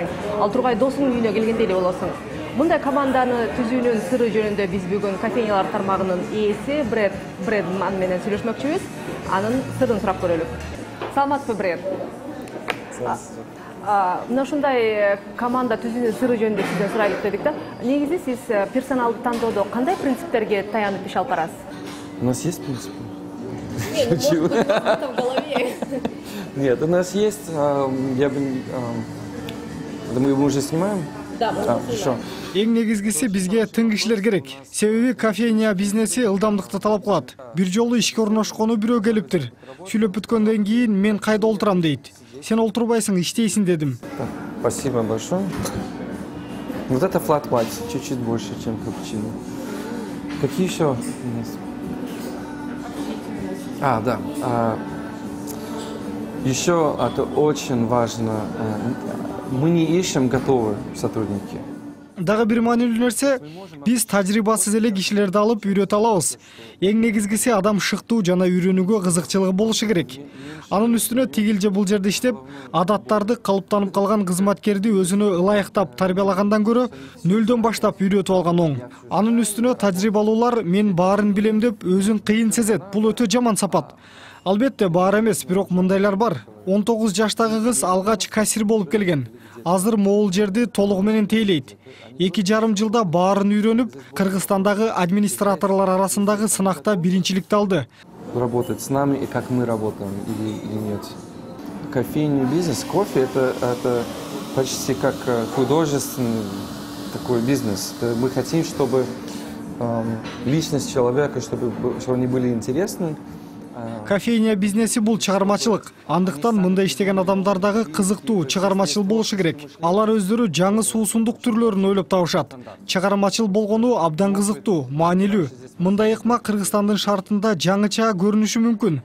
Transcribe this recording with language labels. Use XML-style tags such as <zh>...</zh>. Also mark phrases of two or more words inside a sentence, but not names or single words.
<ky>Ал тургай досуңдун үйүнө келгендей эле болосуң. Мындай команданы түзүүнүн сыры жөнүндө биз бүгүн кофейнялар тармагынын ээси Брэдман менен сүйлөшмөкчүбүз. Анын сырын сурап көрөлүк. Саламатсызбы, Брэд? Мына ушундай команда түзүүнүн сыры жөнүндө сизден сурайлык дедик да. Негизи сиз персоналды тандоодо кандай принциптерге таянып иш алып барасыз?</ky> <ru>У нас есть принципы? Шучу. Нет, у нас есть. Мы уже снимаем? Да, хорошо.</ru> <ky>Эң негизгиси бизге тың кишилер керек. Себеби кофейня бизнеси ылдамдыкты талап кылат. Бир жолу ишке орношкону бирөө келиптир. Сүйлөп бүткөндөн кийин мен кайда олтурам дейт. Сен олтурбайсың, иштейсиң дедим.</ky> <ru>Спасибо большое. Вот это</ru> <en>flat white,</en> <ru>чуть-чуть больше, чем капучино. Какие еще у нас? Да. Еще это очень важно. Мы не ищем готовые сотрудники.</ru> <ky>Дагы бир маанилүү нерсе, биз тажрыйбасыз эле кишилерди алып үйрөтө алабыз. Эң негизгиси адам шыктуу жана үйрөнүүгө кызыкчылыгы болушу керек. Анын үстүнө тигил же бул жерде иштеп, адаттарды калыптанып калган кызматкерди өзүнө ылайыктап тарбиялагандан көрө нөлдөн баштап үйрөтүп алган оң. Анын үстүнө тажрыйбалуулар мен баарын билем деп өзүн кыйын сезет. Бул өтө жаман сапат. Албетте баар эмес, бирок мындайлар бар. 19 жаштагы кыз алгач кассир болуп келген. Азыр могул жерди толугу менен тейлейт. 2,5 жылда баарын үйрөнүп, Кыргызстандагы администраторлор арасындагы сынакта биринчиликти алды.</ky> <ru>Работать с нами и как мы работаем или нет. Кофейный бизнес, кофе это почти как художественный такой бизнес. Мы хотим, чтобы личность человека, чтобы они были интересны.</ru> <ky>Кофейня бизнеси бул чыгармачылык. Андыктан мындай иштеген адамдар дагы кызыктуу, чыгармачыл болушу керек. Алар өздөрү жаңы суусундук түрлөрүн ойлоп табышат. Чыгармачыл болгону абдан кызыктуу, маанилүү. Мындай ыкма Кыргызстандын шартында жаңыча көрүнүшү мүмкүн.</ky>